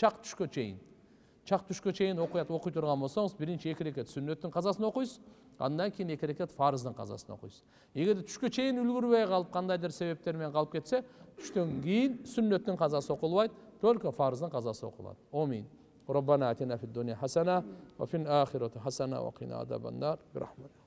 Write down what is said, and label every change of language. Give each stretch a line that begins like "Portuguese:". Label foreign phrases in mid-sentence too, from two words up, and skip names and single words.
Kyrgyz: Чак түшкө чейин. чак түшкө чейин окуй турган болсоңуз, биринчи 2 рекет сүннөттүн казасын окуйсуз, андан кийин 2 рекет фарыздын казасын окуйсуз. Эгерде түшкө чейин үлгүрбөй калып, кандайдыр себептер менен калып кетсе, түштөн кийин сүннөттүн казасы окулбайт, только фарыздын казасы окулат. Амин.
Arabic: ربنا آتنا في الدنيا حسنة وفي الآخرة حسنة وقنا عذاب النار برحمتك.